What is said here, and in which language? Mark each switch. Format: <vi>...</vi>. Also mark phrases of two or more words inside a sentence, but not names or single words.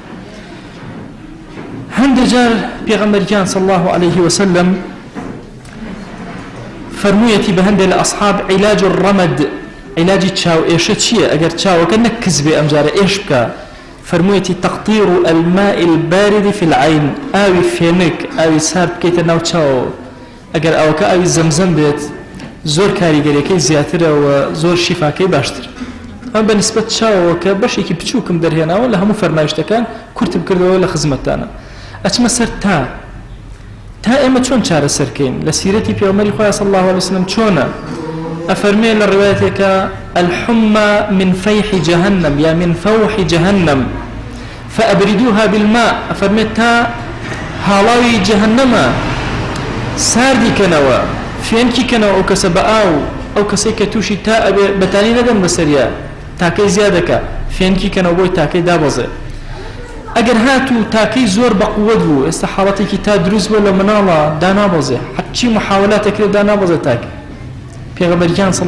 <ckb>هەندێک جار پێغەمبەریان</ckb> <ar>صلی الله عليه وسلم</ar> <ckb>فەرموویەتی بە هەندێک لە ئەصحاب</ckb> <ar>عیلاج الرەمەد</ar> <ckb>عیلاجی چاو ئێشە چییە ئەگەر چاوەکە نەکز بێ ئەمجارە ئێش بکە فەرموویەتی</ckb> <ar>تەقطیر الماء البارد في العين</ar> <ckb>ئاوی فێنک ئاوی سارد بکەیتە ناو چاوەوە ئەگەر ئەوەکە ئاوی زەمزەم بێت زۆر کاریگەریەکەی زیاترە و زۆر شیفاکەی باشتر ئەم بە نسبەت چاوەوە کە بەشێکی بچووکم دەرهێناوە لە هەموو فەرمایشتەکان کورتم کردەوە لە خزمەتانە ئەچمە سەر تا ئێمە چۆن چارەسەرکەین لە سیرەتی پێغەمبەری خۆی</ckb> <ar>صلی الله عليه وسلم</ar> <ckb>چۆنە ئەفەرمێ لە ڕوايەتێکە</ckb> <ar>الحمى من فيح جهنم</ar> <ckb>یا</ckb> <ar>من فوح جهنم فأبردوها بالماء</ar> <ckb>ئەفەرمێ تا هاڵاوی جەهەنەمە ساردی کەنەوە فێنکی کەنەوە ئەو کەسە بە ئاو ئەو کەسەی کە تووشی تا ئەبێ بەتانی نەدەن بەسەریە تاکەی زیادەکە فێنکی کەنەوە بۆی تاکەی دابەزێ ئەگەر هاتوو تاکەی زۆر بەقووەت بوو ئێستا حاڵەتێکی تا دروست بوو لە مناڵە دانابەزێ حەچی محاولاتێکرێت دانابەزێ تاکە پێغەمبەریان صلی</ckb>